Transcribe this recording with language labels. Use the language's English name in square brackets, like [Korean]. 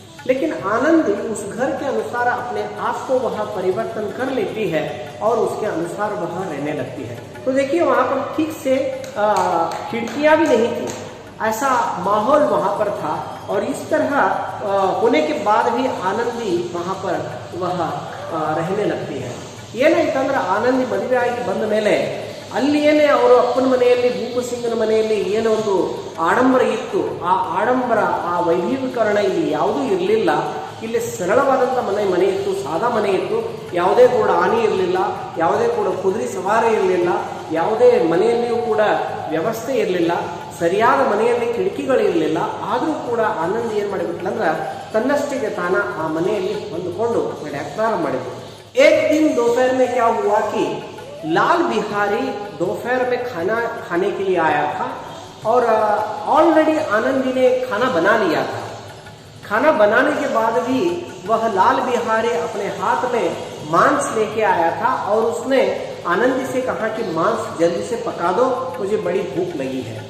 [Hindi] लेकिन आनंदी उस घर के अनुसार अपने आप को वह परिवर्तन कर लेती है और उसके अनुसार वह रहने लगती है। तो देखिए वहां पर ठीक से खिड़कियां भी नहीं थी, ऐसा माहौल वहां पर था। और इस तरह होने के बाद भी आनंदी वहां पर वह रहने लगती है। [Kannada] ಏನಾಯ್ತಂದ್ರೆ ಆನಂದಿ ಮದುವೆ ಆಗಿ ಬಂದ ಮೇಲೆ ಅಲ್ಲಿ ಏನೇ ಅವರು ಅಪ್ಪನ ಮನೆಯಲ್ಲಿ ಭೂಪ ಸಿಂಗನ ಮನೆಯಲ್ಲಿ ಏನೋ ಒಂದು ಆಡಂಬರ ಇತ್ತು, ಆ ಆಡಂಬರ ಆ ವೈಭವೀಕರಣ ಇಲ್ಲಿ ಯಾವುದೂ ಇರಲಿಲ್ಲ। ಇಲ್ಲಿ ಸರಳವಾದಂಥ ಮನೆ ಇತ್ತು, ಸಾದಾ ಮನೆ ಇತ್ತು, ಯಾವುದೇ ಕೂಡ ಆನೆ ಇರಲಿಲ್ಲ, ಯಾವುದೇ ಕೂಡ ಕುದುರೆ ಸವಾರಿ ಇರಲಿಲ್ಲ, ಯಾವುದೇ ಮನೆಯಲ್ಲಿಯೂ ಕೂಡ ವ್ಯವಸ್ಥೆ ಇರಲಿಲ್ಲ, ಸರಿಯಾದ ಮನೆಯಲ್ಲಿ ಕಿಟಕಿಗಳಿರಲಿಲ್ಲ। ಆದರೂ ಕೂಡ ಆನಂದಿ ಏನು ಮಾಡಿಬಿಟ್ಲಂದ್ರೆ ತನ್ನಷ್ಟಿಗೆ ತಾನ ಆ ಮನೆಯಲ್ಲಿ ಹೊಂದಿಕೊಂಡು ನಡೆಯಕ್ಕೆ ಪ್ರಾರಂಭ ಮಾಡಿದ್ರು। [Hindi] एक दिन दोपहर में क्या हुआ कि लाल बिहारी दोपहर में खाना खाने के लिए आया था और ऑलरेडी आनंदी ने खाना बना लिया था। खाना बनाने के बाद भी वह लाल बिहारी अपने हाथ में मांस लेके आया था और उसने आनंदी से कहा कि मांस जल्दी से पका दो, मुझे बड़ी भूख लगी है।